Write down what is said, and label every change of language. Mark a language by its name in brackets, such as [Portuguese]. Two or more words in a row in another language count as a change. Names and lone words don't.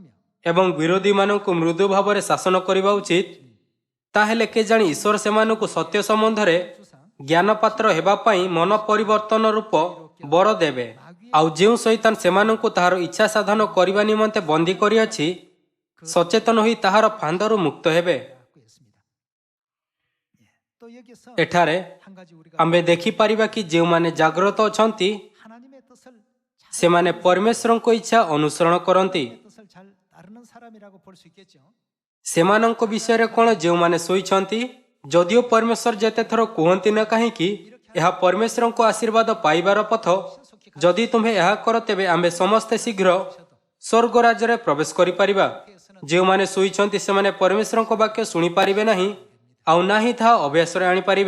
[Odia] ଏବଂ ବିରୋଧୀମାନଙ୍କୁ ମୃଦୁ ଭାବରେ ଶାସନ କରିବା ଉଚିତ, ତାହେଲେ କେଜାଣି ଈଶ୍ୱର ସେମାନଙ୍କୁ ସତ୍ୟ ସମ୍ବନ୍ଧରେ ଜ୍ଞାନପାତ୍ର ହେବା ପାଇଁ ମନ ପରିବର୍ତ୍ତନ ରୂପ ବର ଦେବେ। ଆଉ ଯେଉଁ ଶୈତାନ ସେମାନଙ୍କୁ ତାହାର ଇଚ୍ଛା ସାଧନ କରିବା ନିମନ୍ତେ ବନ୍ଦୀ କରିଅଛି, ସଚେତନ ହୋଇ ତାହାର ଫାନ୍ଦରୁ ମୁକ୍ତ ହେବେ। [Korean] 갖고 있습니다. 또 여기서 [Odia] ଏଠାରେ [Korean] 한 가지 우리가 [Odia] ଆମ୍ଭେ ଦେଖିପାରିବା କି ଯେଉଁମାନେ ଜାଗ୍ରତ ଅଛନ୍ତି [Korean] 하나님의 뜻을 잘 [Odia] ସେମାନେ ପରମେଶ୍ୱରଙ୍କ ଇଚ୍ଛା ଅନୁସରଣ କରନ୍ତି। [Korean] 하나님의 뜻을 잘 따르는 사람이라고 볼 수 있겠죠. [Odia] ସେମାନଙ୍କ ବିଷୟରେ କ'ଣ ଯେଉଁମାନେ ଶୋଇଛନ୍ତି? ଯଦିଓ ପରମେଶ୍ୱର ଯେତେଥର କୁହନ୍ତି ନା କାହିଁକି ଏହା ପରମେଶ୍ୱରଙ୍କ ଆଶୀର୍ବାଦ ପାଇବାର ପଥ, ଯଦି ତୁମ୍ଭେ ଏହା କର ତେବେ ଆମ୍ଭେ ସମସ୍ତେ ଶୀଘ୍ର ସ୍ୱର୍ଗ ରାଜ୍ୟରେ ପ୍ରବେଶ କରିପାରିବା। ଯେଉଁମାନେ ଶୋଇଛନ୍ତି ସେମାନେ ପରମେଶ୍ୱରଙ୍କ ବାକ୍ୟ ଶୁଣିପାରିବେ ନାହିଁ, ଆଉ ନାହିଁ ତାହା ଅଭ୍ୟାସରେ ଆଣିପାରିବେ।